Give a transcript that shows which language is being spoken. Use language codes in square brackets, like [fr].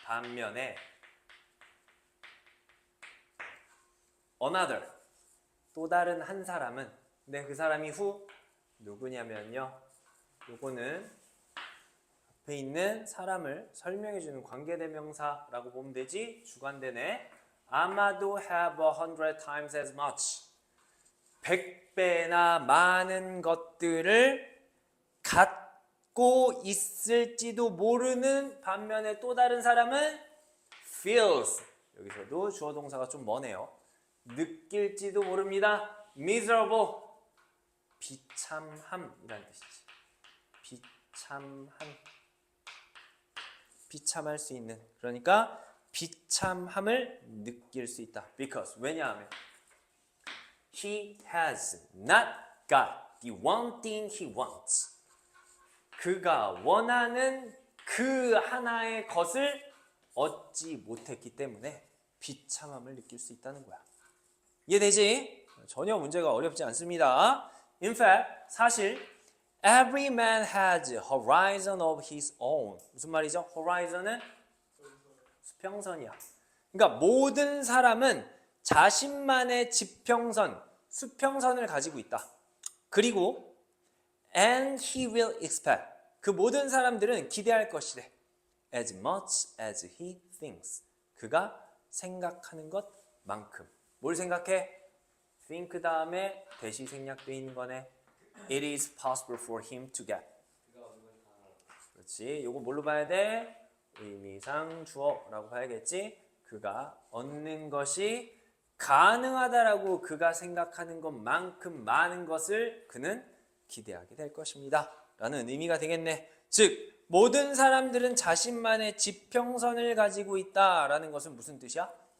[ko] 반면에 another 또 다른 한 사람은 근데 그 사람이 후 누구냐면요. 요거는 앞에 있는 사람을 설명해주는 관계대명사라고 보면 되지. 주관대네. 아마도 [en] have 100 times as much. [ko] 100배나 많은 것들을 갖고 있을지도 모르는 반면에 또 다른 사람은 feels. 여기서도 주어 동사가 좀 머네요. 느낄지도 모릅니다. miserable. 비참함이라는 뜻이지. 비참함. 비참할 수 있는. 그러니까 비참함을 느낄 수 있다. [en] because [ko] 왜냐하면 [en] he has not got the one thing he wants. [ko] 그가 원하는 그 하나의 것을 얻지 못했기 때문에 비참함을 느낄 수 있다는 거야. 이해되지? 전혀 문제가 어렵지 않습니다. [en] In fact, [ko] 사실 [en] every man has a horizon of his own. [ko] 무슨 말이죠? horizon은 수평선이야. 그러니까 모든 사람은 자신만의 지평선, 수평선을 가지고 있다. 그리고 [en] and he will expect. [ko] 그 모든 사람들은 기대할 것이래. [en] as much as he thinks. [ko] 그가 생각하는 것만큼. 뭘 생각해? think 다음에 대시 생략되어 있는 거네. [en] It is possible for him to get. [ko] 그렇지. 요거 뭘로 봐야 돼? 의미상 주어라고 봐야겠지. 그가 얻는 것이 가능하다라고 그가 생각하는 것만큼 많은 것을 그는 기대하게 될 것입니다. 라는 의미가 되겠네. 즉 모든 사람들은 자신만의 지평선을 가지고 있다라는 것은 무슨 뜻이야?